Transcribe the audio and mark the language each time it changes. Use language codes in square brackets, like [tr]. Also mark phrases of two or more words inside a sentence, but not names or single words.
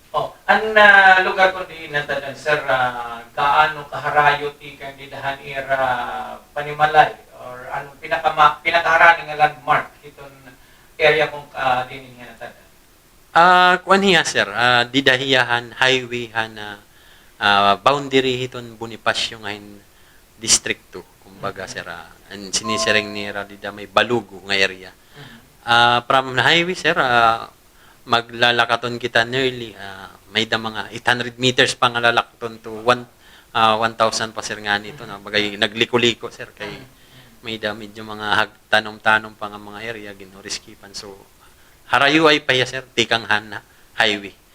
[war] Ang lugar ko di natadan sir, kaano kaharayot ikan didahan ira Panimalay or anong pinakaharani nga landmark itong area kung dinin nga natadan? Kuan hiya sir, didahiyahan highway na boundary hiton Bonifacio nga district 2 kumbaga sir, sinisireng nira dida may Balugo nga area. [en] From the highway [war] sir, maglalakaton kita nearly may da mga 800 meters pa nga lalakaton to 1,000 pa sir nga nito na bagay nagliko-liko sir kay may da medyo mga tanom-tanom pa nga mga area ginoriskipan so harayo ay pa sir tikanghan na highway.